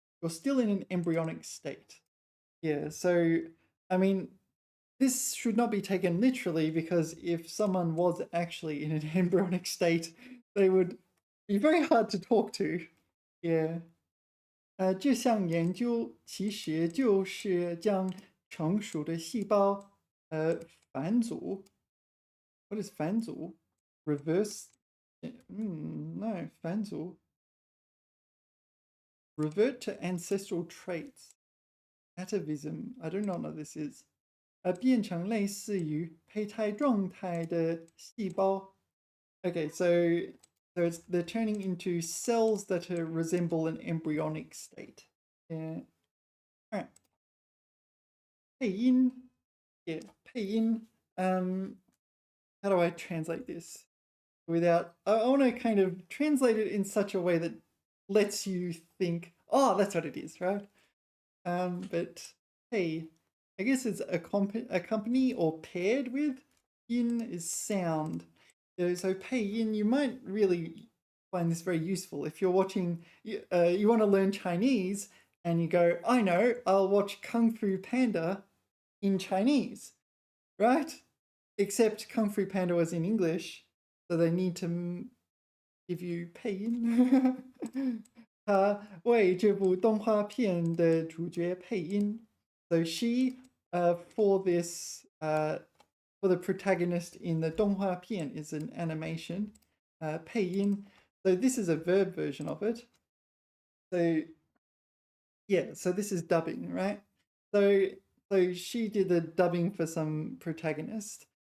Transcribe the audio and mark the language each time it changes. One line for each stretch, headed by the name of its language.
English: You're still in an embryonic state. Yeah, so I mean, this should not be taken literally because if someone was actually in an embryonic state, they would be very hard to talk to. Yeah.
Chinese: 这项研究其实就是将成熟的细胞繁组.
English: What is 繁组?Reverse? No, 繁组. Revert to ancestral traits. Atavism. I do not know what this is.
Chinese: 变成类似于胚胎状态的细胞.
English: Okay, so they're turning into cells that resemble an embryonic state. Yeah. All right. 配音. Yeah, 配音.How do I translate this without? I want to kind of translate it in such a way that lets you think, oh, that's what it is, right? But hey, I guess it's accompany or paired with. Yin is sound. So pei yin, you might really find this very useful if you're watching. You want to learn Chinese, and you go, I know, I'll watch Kung Fu Panda in Chinese, right? Except Kung Fu Panda was in English, so they need to give you 配音。
Chinese: 他为这部动画片的主角配音。
English: So she, for this, for the protagonist in the 动画片 is an animation.
Chinese: 配音.
English: So this is a verb version of it. So yeah, so this is dubbing, right? So she did the dubbing for some protagonist.